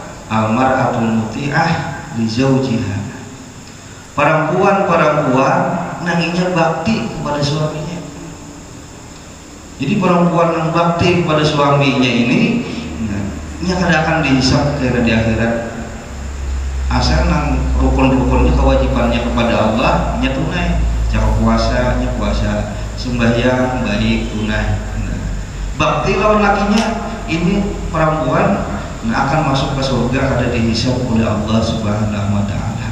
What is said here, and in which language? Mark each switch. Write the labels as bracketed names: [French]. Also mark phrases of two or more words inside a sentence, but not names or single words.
[Arabic] Almar'atul muti'ah li zawjiha. [Banjar] Perempuan nanginya bakti kepada suaminya. Jadi perempuan yang bakti kepada suaminya ini, kada akan dihisab karena di akhirat. Asal nang rukun-rukunnya kewajibannya kepada Allah nya tunai. Cara puasanya puasa, sembahyang baik tunai. Bakti lawan lakinya ini perempuan akan masuk ke surga kada dihisab oleh Allah [Arabic] Subhanahu wa taala.